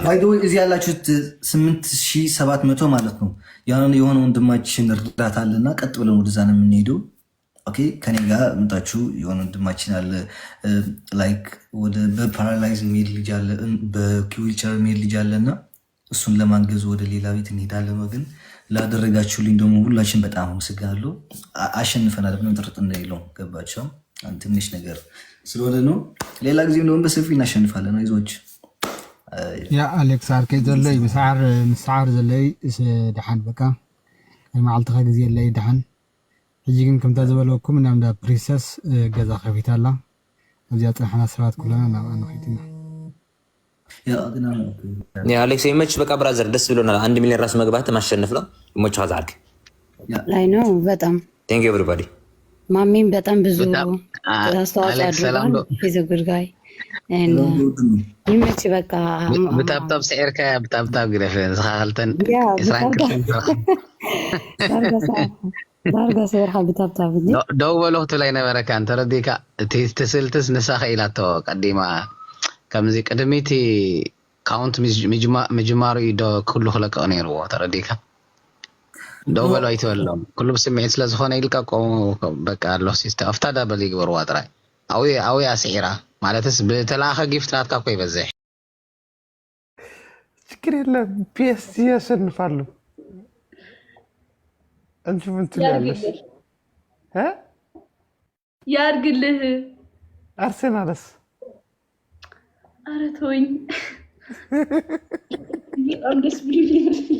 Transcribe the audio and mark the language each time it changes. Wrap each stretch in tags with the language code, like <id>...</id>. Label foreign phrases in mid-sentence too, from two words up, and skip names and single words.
<am>ባይዶ እዚህ ያላችሁት 8700 ማለት ነው። የሆነ ወንድማችን እርዳታ አለና ቀጥ ብለን ወደዛ ነው የምንሄደው። ኦኬ ከኔ ጋር መጣችሁ። የሆነ ወንድማችን አለ ላይክ ወደ በፓራላይዝ የሚሄድ ልጅ አለ፣ በዊልቸር የሚሄድ ልጅ አለና እሱን ለማንገዝ ወደ ሌላ ቤት እንሄዳለን። ግን ላደረጋችሁልኝ ደግሞ ሁላችን በጣም አመሰግናለሁ። አሸንፈናል ብለን ጥርጥር እንደሌለው ገባቸው። ትንሽ ነገር ስለሆነ ነው። ሌላ ጊዜም ደግሞ በሰፊ እናሸንፋለን። አይዞች</am> <ti>ያ አሌክስ አርከይ ዘለይ ምስዓር ዘለይ ድሓን በቃ መዓልትኻ ግዜ የለይ ድሓን ሕጂ ግን ከምታ ዝበለኩም ናምዳ ፕሪንሰስ ገዛ ከፊት ኣላ ኣብዚኣ ፅናሕና ሰባት ኩለና ናብኣ ንኸይድና</ti> <am>አሌክስ ይመች። በቃ ብራዘር ደስ ብሎናል። 1 ሚሊዮን ራስ መግባት ማሸነፍ ነው። ይመች ዛርክ ላይ ነው በጣም</am> <en>Thank you everybody።</en> <am>ማሚም በጣም ብዙ አስተዋጽኦ አድርጓል።</am> <en>He's a good guy</en> <am>ይመች። በቃ</am> <ti>ብታብታብ ስዒርካ ብታብታብ ግደፍ ዝኻልተን ዳርጋ ሰይርካ ብታብታብ ደው በሎ ክትብላይ ነበረካ እንተረዲካ እቲ ትስልትስ ንሳኸ ኢላቶ ቀዲማ ከምዚ ቅድሚቲ ካውንት ምጅማሩ ዶ ኩሉ ክለቀቕ ነይርዎ ተረዲካ ደው በሎ ኣይትበሎም ኩሉ ብስምዒት ስለ ዝኾነ ኢልካ ቆሙ በቃ ኣሎ ሲስተም ኣፍታ ዳበል ይግበርዋ ጥራይ ኣውያ ስዒራ ማለትስ ብተላኸ ጊፍት ናትካ እኮ ይበዝሕ</ti> <am>ችግር የለም። ፒኤስጂ ያሸንፋሉ። አንቺ ምን ትላለሽ? ያድርግልህ። አርሰናልስ? ኧረ ተወኝ። በጣም ደስ ብሎኛል።</am>